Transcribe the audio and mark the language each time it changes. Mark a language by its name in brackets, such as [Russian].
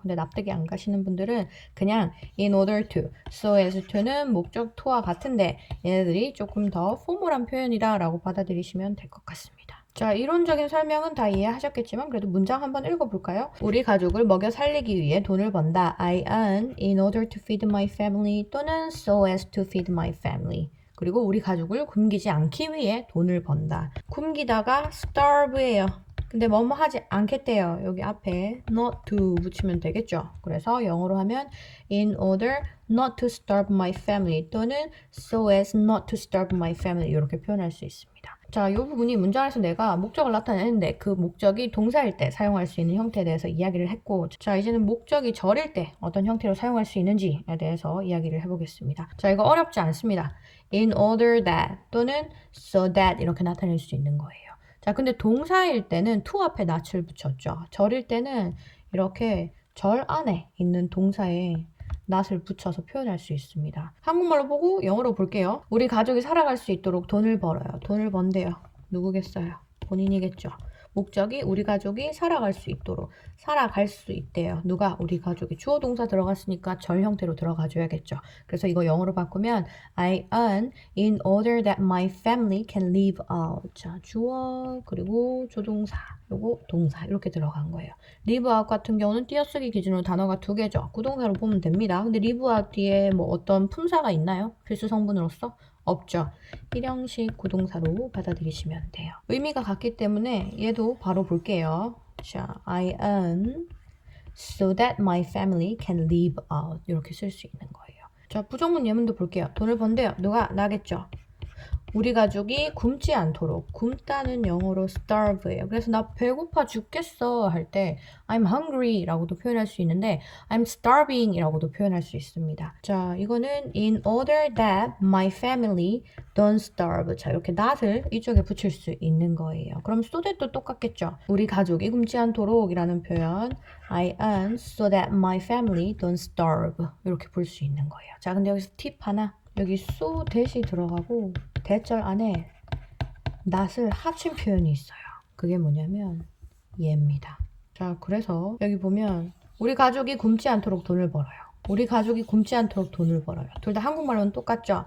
[Korean] 근데 납득이 안 가시는 분들은 그냥 in order to, so as to는 목적 to와 같은데 얘네들이 조금 더 포멀한 표현이다 라고 받아들이시면 될 것 같습니다. 자, 이론적인 설명은 다 이해하셨겠지만 그래도 문장 한번 읽어볼까요? 우리 가족을 먹여 살리기 위해 돈을 번다. [English] I earn in order to feed my family [Korean] 또는 [English] so as to feed my family. [Korean] 그리고 우리 가족을 굶기지 않기 위해 돈을 번다. 굶기다가 starve예요. 근데 뭐뭐 하지 않겠대요. 여기 앞에 not to 붙이면 되겠죠. 그래서 영어로 하면 [English] in order not to starve my family [Korean] 또는 [English] so as not to starve my family [Korean] 이렇게 표현할 수 있습니다. 자, 이 부분이 문장에서 내가 목적을 나타내는데 그 목적이 동사일 때 사용할 수 있는 형태에 대해서 이야기를 했고 자, 이제는 목적이 절일 때 어떤 형태로 사용할 수 있는지에 대해서 이야기를 해보겠습니다. 자, 이거 어렵지 않습니다. in order that 또는 so that 이렇게 나타낼 수 있는 거예요. 자, 근데 동사일 때는 to 앞에 not을 붙였죠. 절일 때는 이렇게 절 안에 있는 동사에 not을 붙여서 표현할 수 있습니다. 한국말로 보고 영어로 볼게요. 우리 가족이 살아갈 수 있도록 돈을 벌어요. 돈을 번대요. 누구겠어요? 본인이겠죠. 목적이 우리 가족이 살아갈 수 있도록 살아갈 수 있대요. 누가? 우리 가족이. 주어 동사 들어갔으니까 절 형태로 들어가줘야겠죠. 그래서 이거 영어로 바꾸면 [English] I earn in order that my family can live out. [Korean] 자, 주어 그리고 조동사 요거 동사 이렇게 들어간 거예요. live out 같은 경우는 띄어쓰기 기준으로 단어가 2개죠. 구동사로 보면 됩니다. 근데 live out 뒤에 뭐 어떤 품사가 있나요? 필수 성분으로서? 없죠. 일형식 구동사로 받아들이시면 돼요. 의미가 같기 때문에 얘도 바로 볼게요. [English] 자, I earn so that my family can live out. [Korean] 이렇게 쓸 수 있는 거예요. 자, 부정문 예문도 볼게요. 돈을 번대요. 누가? 나겠죠. 우리 가족이 굶지 않도록. 굶다는 영어로 starve예요. 그래서 나 배고파 죽겠어 할 때 [English] I'm hungry [Korean] 라고도 표현할 수 있는데 [English] I'm starving [Korean] 이라고도 표현할 수 있습니다. 자, 이거는 [English] in order that my family don't starve. [Korean] 자, 이렇게 not을 이쪽에 붙일 수 있는 거예요. 그럼 so that도 똑같겠죠. 우리 가족이 굶지 않도록 이라는 표현 [English] I earn so that my family don't starve. [Korean] 이렇게 볼 수 있는 거예요. 자, 근데 여기서 팁 하나. 여기 so that이 들어가고 대절 안에 not을 합친 표현이 있어요. 그게 뭐냐면 얘입니다. 자, 그래서 여기 보면 우리 가족이 굶지 않도록 돈을 벌어요. 우리 가족이 굶지 않도록 돈을 벌어요. 둘 다 한국말로는 똑같죠?